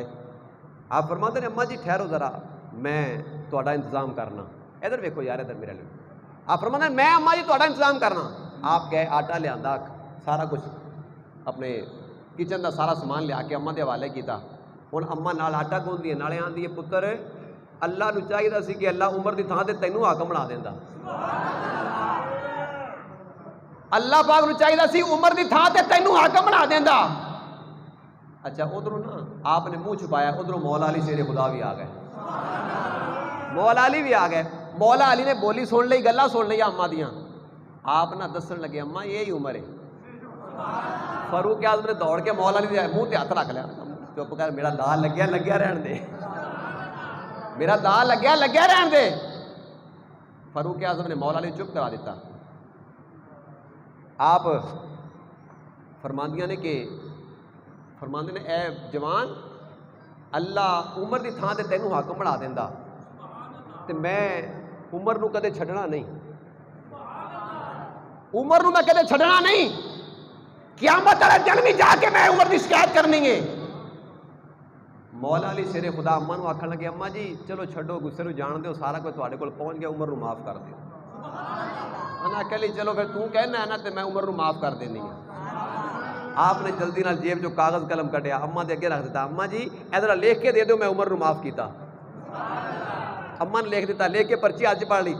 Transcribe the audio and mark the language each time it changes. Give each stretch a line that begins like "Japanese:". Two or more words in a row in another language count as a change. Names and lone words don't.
Punjabi: آپ فرماتے ہیں اماں جی ٹھہرو ذرا میں تہاڈا انتظام کرنا. ادھر ویکھو یار ادھر میرے لیے. آپ فرماتے ہیں میں اماں جی تہاڈا انتظام کرنا. آپ گئے آٹا لیا سارا کچھ اپنے کچن کا سارا سامان لیا کے اماں دے حوالے کیتا. ہوں اماں نال آٹا گوندی ہے نالے آندی ہے پتر اللہ نو چاہیے سی کہ اللہ عمر دی تھان تے تینوں حاکم بنا دیندا. اللہ پاک نو چاہیے سی عمر دی تھان تے تینوں حاکم بنا دیندا. اچھا ادھروں نا آپ نے منہ چھپایا, ادھروں مولا علی شیر خدا بھی آ گئے. مولا علی بھی آ گئے. مولا علی نے بولی سن لی, گلا سن لی اماں دیاں. آپ نہ دسن لگے اماں یہی عمر ہے. فاروق اعظم نے دوڑ کے مولا علی منہ تے ہاتھ رکھ لیا. چپ کر, میرا داغ لگیا رہن دے, میرا داغ لگیا رہن دے. فاروق اعظم نے مولا علی چپ کرا دیتا. آپ فرماندیاں نے کہ فرماندے نے اے جوان اللہ عمر دی تھان تے تینوں حاکم بنا دیندا تے میں عمر نو کدے چھڈنا نہیں. عمر نو میں کدے چھڈنا نہیں. قیامت والے دن بھی جا کے میں عمر دی شکایت کرنی ہے. مولا علی شیر خدا اماں نو آکھن لگے اماں جی چلو چھڈو غصے نو جان دیو, سارا کوئی تہاڈے کول پہنچ گیا, عمر نو معاف کر دیو. انا کہ لی چلو پھر تو کہنا ہے نا تے میں عمر نو معاف کر دینی ہے. آپ نے جلدی نال جیب جو کاغذ قلم کٹیا اماں دے اگے رکھ دیتا. اماں جی ادھر لکھ کے دے دیو میں عمر نو معاف کیتا. اماں نے لکھ دیتا, لکھ کے پرچی اج پڑھ لی.